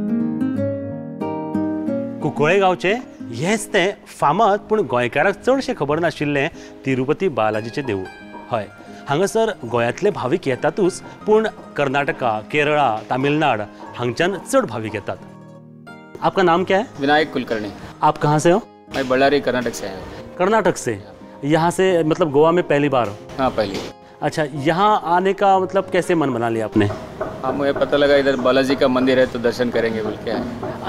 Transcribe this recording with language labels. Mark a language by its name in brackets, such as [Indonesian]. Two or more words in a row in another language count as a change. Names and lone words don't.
[Konkani] कुंकळे गांवचे हेंच तें फामाद पूण गोंयकारांक चडशें खबर नाशिल्लें तिरुपती बालाजीचें देवूळ. हय, हांगासर गोंयांतले भावीक येतातूच पूण कर्नाटका, केरळा, तामिळनाड हांगच्यान चड भावीक येतात. [Hindi] आपका नाम क्या है? विनायक कुलकर्णी. आप कहाँ से हो? मैं बಳ್ಳारी कर्नाटक से आया हूँ. कर्नाटक से. यहाँ से मतलब गोवा में पहली बार? हाँ, पहली. अच्छा, यहाँ आने का मतलब कैसे मन बना लिया आपने? हाँ, मुझे पता लगा इधर बालाजी का मंदिर है तो दर्शन करेंगे बोल के आए.